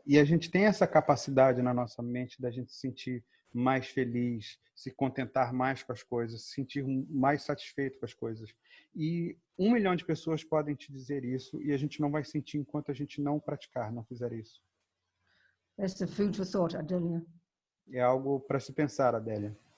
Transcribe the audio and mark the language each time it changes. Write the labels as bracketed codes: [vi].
[pt] E a gente tem essa capacidade na nossa mente da gente se sentir mais feliz, se contentar mais com as coisas, se sentir mais satisfeito com as coisas. E 1 milhão de pessoas podem te dizer isso e a gente não vai sentir enquanto a gente não praticar, não fizer isso. [en] That's the food for thought, Adelia. [pt] É algo para se pensar, Adélia.